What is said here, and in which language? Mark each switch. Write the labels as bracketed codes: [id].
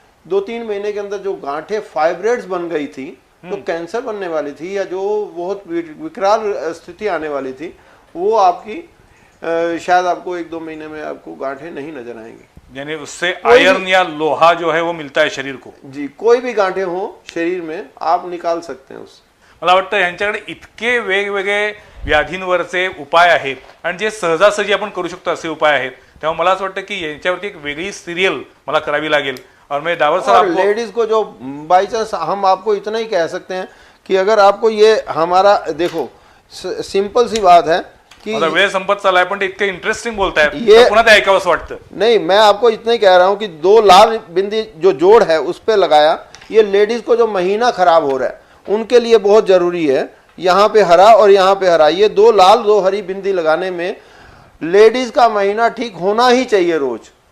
[hi] 2-3 महीने के अंदर जो गांठें फाइब्रॉइड्स बन गई थी, जो कैंसर बनने वाली थी या जो बहुत विकराल स्थिति आने वाली थी, वो आपकी शायद आपको 1-2 महीने में आपको गांठें नहीं नजर आएंगी। यानी उससे आयरन या लोहा जो है वो मिलता है शरीर को जी। कोई भी गांठें हो शरीर में आप निकाल सकते हैं उससे। [mr] मला वाटतं यांच्याकडे इतके वेगवेगळे व्याधींवरचे उपाय आहेत आणि जे सहजासहजी आपण करू शकतो असे उपाय आहेत, तेव्हा मला असं वाटतं की यांच्यावरती एक वेगळी सिरियल मला करावी लागेल। [hi] और मैं डावर सर आपको लेडीज को जो बाई चांस हम आपको इतना ही कह सकते हैं कि अगर आपको ये हमारा देखो सिंपल सी बात है कि [mr] आता वेळ संपत चाललाय, पण ते इतकं इंटरेस्टिंग बोलताय ये- तर पुन्हा ते ऐकावंसं वाटतं। [hi] नहीं, मैं आपको इतना ही कह रहा हूँ कि 2 लाल बिंदी जो जोड़ है उस पे लगाया, ये लेडीज को जो महीना खराब हो रहा है उनके लिए बहुत जरूरी है। यहाँ पे हरा और यहाँ पे हरा, ये 2 लाल 2 हरी बिंदी लगाने में लेडीज का महीना ठीक होना ही चाहिए रोज।